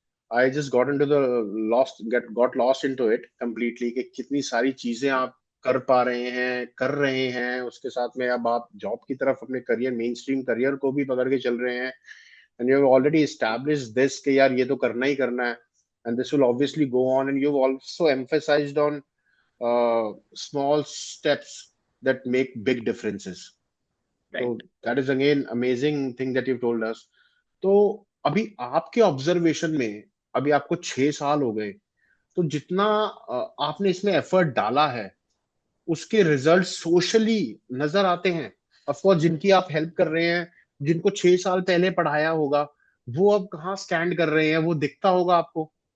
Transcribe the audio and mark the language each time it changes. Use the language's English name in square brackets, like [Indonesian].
[English] I just got into the lost get got lost into it completely, [Hindi] कि कितनी सारी चीजें आप कर रहे हैं उसके साथ में अब आप जॉब की तरफ अपने करियर, मेन स्ट्रीम करियर को भी पकड़ के चल रहे हैं। [English] and you have already established this [Hindi] कि यार ये तो करना ही करना है, [English] And this will obviously go on, and you have also emphasized on small steps that make big differences. [Hindi] तो [English] Right. that is again amazing thing that you've told us. [Hindi] तो अभी आपके ऑब्जर्वेशन में, अभी आपको 6 साल हो गए, तो जितना आपने इसमें एफर्ट डाला है उसके रिजल्ट सोशली नजर आते हैं? ऑफकोर्स जिनकी आप हेल्प कर रहे हैं, जिनको 6 साल पहले पढ़ाया होगा, वो अब कहाँ स्टैंड कर रहे हैं, वो दिखता होगा आपको?